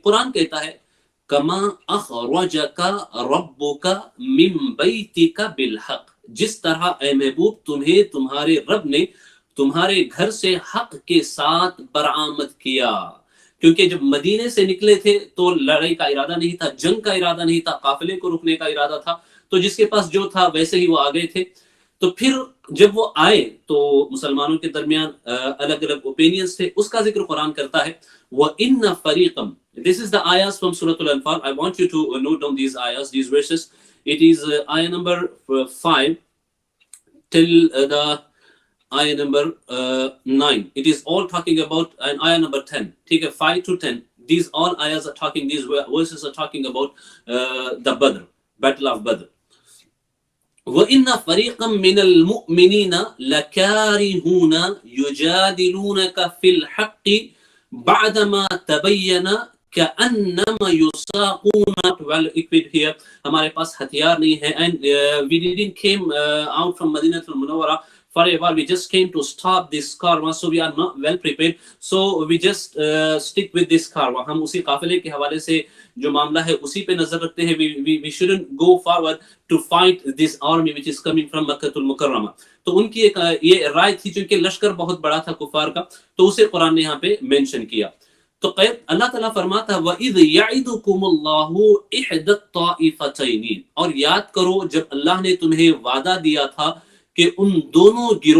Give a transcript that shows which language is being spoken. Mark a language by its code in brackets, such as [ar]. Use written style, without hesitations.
[hi] कुरान कहता है, [ar] कमा अखरजका रब्बुका मिन बैतिका बिलहक, [hi] जिस तरह ए महबूब तुम्हें तुम्हारे रब ने तुम्हारे घर से हक के साथ बरामद किया। क्योंकि जब मदीने से निकले थे तो लड़ाई का इरादा नहीं था, जंग का इरादा नहीं था, काफिले को रुकने का इरादा था, तो जिसके पास जो था वैसे ही वो आ गए थे। तो फिर जब वो आए तो मुसलमानों के दरमियान अलग अलग ओपिनियंस थे, उसका जिक्र कुरान करता है। [ar] व इन्न फरीकम, [en] this is the ayahs from Surah Al-Anfal. I want you to note down these ayahs, these verses. It is ayah number 5 till the ayah number 9. It is all talking about, and ayah number 10. Take a 5 to 10. These all ayahs are talking, these verses are talking about the Badr, Battle of Badr. [ar] وَإِنَّ فَرِيقًا مِّنَ الْمُؤْمِنِينَ لَكَارِهُونَ يُجَادِلُونَكَ فِي الْحَقِّ بَعْدَمَا تَبَيَّنَ كَأَنَّمَا يُسَاقُونَ. [en] Well equipped here, [hi] हमारे पास हथियार नहीं है, [en] and we didn't came out from Madinatul Munawwara for a while. We just came to stop this कारवां, so we are not well prepared, so we just stick with this कारवां. [hi] हम उसी काफिले के हवाले से जो मामला है उसी पे नजर रखते हैं. [en] we shouldn't go forward to fight this army which is coming from मक्कातुल मुकर्रमा. [hi] तो उनकी एक ये राय थी, क्योंकि लश्कर बहुत बड़ा था कुफार का, तो उसे कुरान ने यहाँ पे मेंशन किया. तो अल्लाह ताला फरमाता है, [ar] वइज़ यइदुकुमुल्लाहु इहदत ताइफतैन, [hi] और याद करो जब अल्लाह ने तुम्हें वादा दिया था कि उन दोनों